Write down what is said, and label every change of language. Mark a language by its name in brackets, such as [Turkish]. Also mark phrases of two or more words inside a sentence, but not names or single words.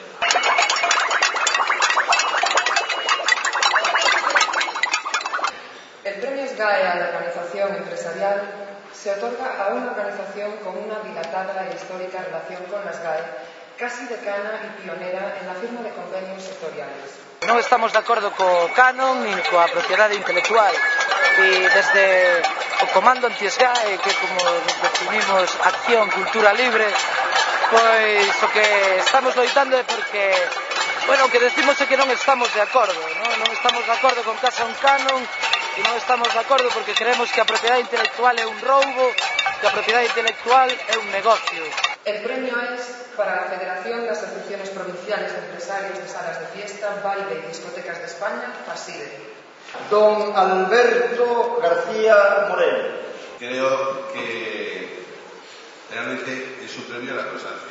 [Spanish] El premio SGAE a la organización empresarial se otorga a una organización con una dilatada e histórica relación con la SGAE casi decana y pionera en la firma de convenios sectoriales. [Galician] Non estamos de acordo co canon nin coa propiedade intelectual e desde o comando anti-SGAE, que como definimos Acción Cultura Libre, pois o que estamos loitando é porque, bueno, o que decimos é que non estamos de acordo, non estamos de acordo con casa un canon e non estamos de acordo porque creemos que a propiedade intelectual é un roubo, que a propiedade intelectual é un negocio. [Spanish] El premio es para la Federación de Asociaciones Provinciales de Empresarios de Salas de Fiesta, Baile y Discotecas de España, FASIDE. Don Alberto García Moreno. Creo que realmente es un premio a la constancia.